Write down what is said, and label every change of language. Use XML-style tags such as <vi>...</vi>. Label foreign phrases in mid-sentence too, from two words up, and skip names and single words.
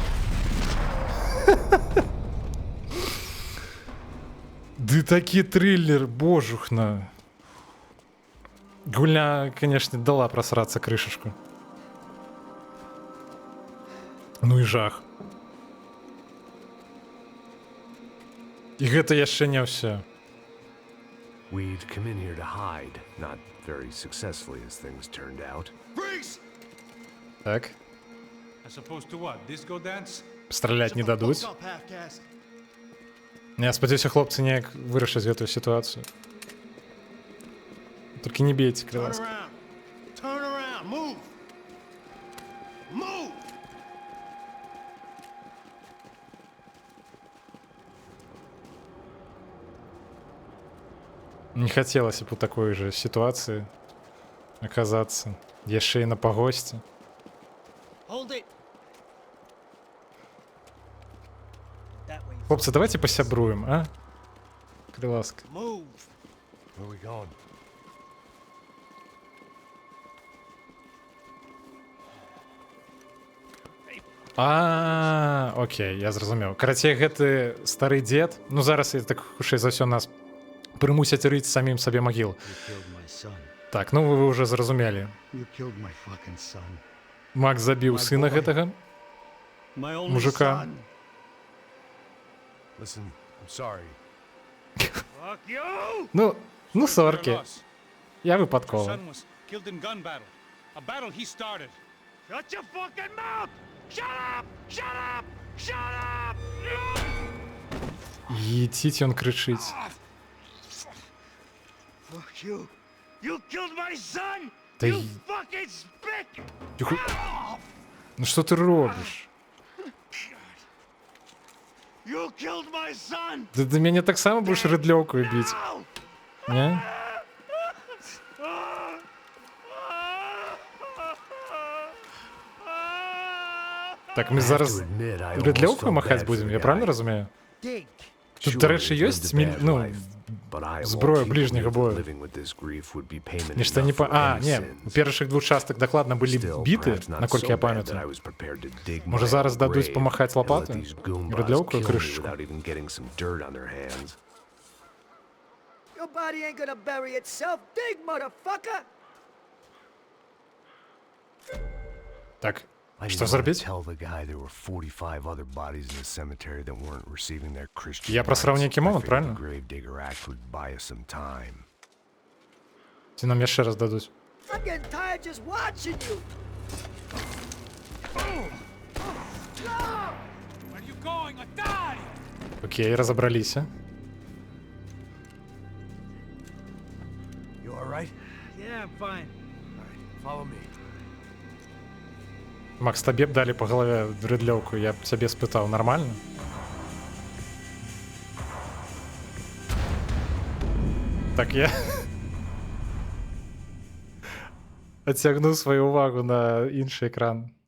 <be>Ды такі триллер, божухна. Гульня, конечно, дала просрацца крышачку. Ну і жах. І гэта яшчэ не ўсё.</be> <en>We'd come in here to hide, not very successfully as things turned out. Freeze!</en> <be>Так,</be> <en>As opposed to what? Disco dance?</en> <be>страляць не дадуць.</be> <en>Fuck up, half-caste.</en> <be>Я спадзяюся, хлопцы неяк вырашаць гэтую сітуацыю. Толькі не бейце, калі</be> <en>Turn</en> <be>ласка.</be> <en>around. Turn around. Move. Move.</en> <be>Не хацелася б у такой же сітуацыі аказацца. Яшчэ і на пагосці.</be> <en>Hold it. That way.</en> <be>Хлопцы, давайте пасябруем, а? Калі ласка.</be> <en>Move. Where are we going?</en> <be>А, окей, я зразумеў. Карацей, гэты стары дзед, ну зараз я так хутчэй за ўсё нас прымусяць рыць самім сабе магіл.</be> <en>You killed my son.</en> <be>Так, ну вы ўжо зразумелі.</be> <en>You killed my fucking son.</en> <be>Макс забіў сына гэтага</be> <en>My only</en> <be>мужика.</be> <en>son. Listen, I'm sorry. Fuck you!</en> <be>Ну соркі.</be> <en>Loss.</en> <be>Я</be> <en>Your</en> <be>выпадкова.</be> <en>son was killed in gun battle. A battle he started. Shut your fucking mouth! Shut up! Shut up! Shut up!</en> <uk>Їдіть, ён кричить.</uk> <en>Fuck you! You killed my son!</en> <uk>Та</uk> <en>You й- fucking spick!</en> <uk>Тихо. Ну що ти робиш?</uk> <en>You killed my son!</en> <uk>Ти мене так само будеш редльовкою бити, Ow! ні? Так, ми</uk> <en>I have</en> <uk>зараз</uk> <en>to admit, I almost</en> <uk>редльовкою</uk> <en>felt</en> <uk>махати</uk> <en>bad for</en> <uk>будемо,</uk> <en>the</en> <uk>я правильно</uk> <en>guy.</en> <uk>розумію?</uk> <en>Dig!</en> <uk>Тут,</uk> <en>Sure,</en> <uk>до речі,</uk> <en>he</en> <uk>є</uk> <en>lived a bad life, but I</en> <uk>зброя</uk> <en>won't keep</en> <uk>ближнього</uk> <en>believing</en> <uk>бою.</uk> <en>living with this grief would be payment</en> <ru>Нечто не</ru> <en>enough по... for</en> <uk>А,</uk> <en>any</en> <uk>ні,</uk> <en>sins.</en> <uk>у перших двох часток докладно були</uk> <en>Still,</en> <uk>біти,</uk> <en>perhaps not</en> <uk>наскільки</uk> <en>so</en> <uk>я</uk> <en>bad that I</en> <uk>пам'ятаю.</uk> <en>was prepared to dig</en> <uk>Може</uk> <en>my</en> <uk>зараз</uk> <en>own</en> <uk>дадуть</uk> <en>grave</en> <uk>помахати</uk> <en>and let</en> <uk>лопатою?</uk> <en>these goombots</en> <uk>Редльовкою</uk> <en>kill me</en> <uk>кришечку.</uk> <en>without even getting some dirt on their hands. Your body ain't gonna bury itself. Dig, motherfucker!</en> <uk>Так,</uk> <en>I</en> <uk>що</uk> <en>didn't want to</en> <uk>зробити?</uk> <en>tell the guy there were 45 other bodies in the cemetery that weren't receiving their Christian</en> <uk>Я просрав</uk> <en>rites.</en> <uk>некий</uk> <en>I</en> <uk>момент,</uk> <en>figured</en> <uk>правильно?</uk> <en>the Gravedigger Act would buy us some time.</en> <uk>Ці нам ще раз дадуть.</uk> <en>I'm getting tired just watching you. Where are you going? I die! Окей, розібралися. You all right? Yeah, I'm fine. Follow me.</en> <uk>Макс, тобі б дали по голові редльовку, я б себе спитав, нормально? Так, я оттягну свою увагу на інший екран.</uk>